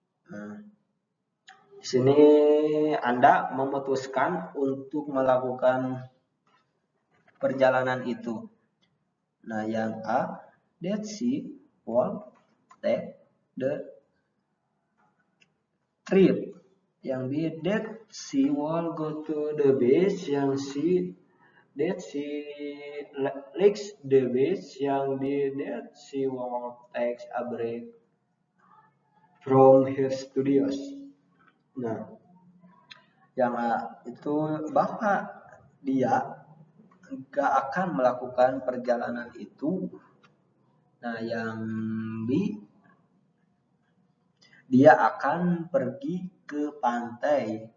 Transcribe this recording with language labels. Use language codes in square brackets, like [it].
[id] Nah, di sini Anda memutuskan untuk melakukan perjalanan itu. Nah, yang A, [en] that she will take the trip. [id] Yang B, [en] that she will go to the beach. [id] Yang C, [en] that she likes the beach. [id] Yang D, [en] that she will take a break from her studios. [id] Nah, yang A itu bahwa dia nggak akan melakukan perjalanan itu. Nah, yang B, dia akan pergi ke pantai.